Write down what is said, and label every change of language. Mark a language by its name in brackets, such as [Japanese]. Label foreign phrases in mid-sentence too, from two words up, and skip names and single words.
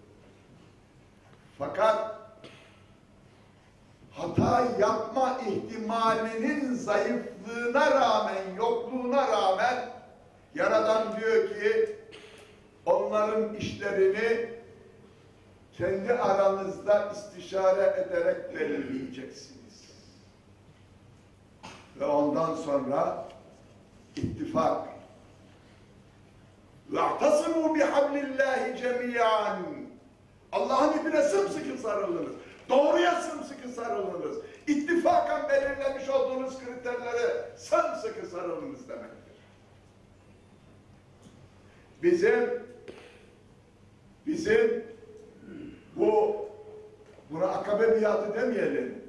[Turkish] Fakat hata yapma ihtimalinin zayıflığına rağmen, yokluğuna rağmen Yaradan diyor ki onların işlerini kendi aranızda istişare ederek belirleyeceksiniz. Ve ondan sonra ittifak. [Arabic] وَاَعْتَصِمُوا بِحَبْلِ اللّٰهِ جَمِيعًا [Turkish] Allah'ın ipine sımsıkı sarılınız. Doğruya sımsıkı sarılınız. İttifakan belirlemiş olduğunuz kriterlere sımsıkı sarılınız demektir. Bizim buna Akabe biatı demeyelim.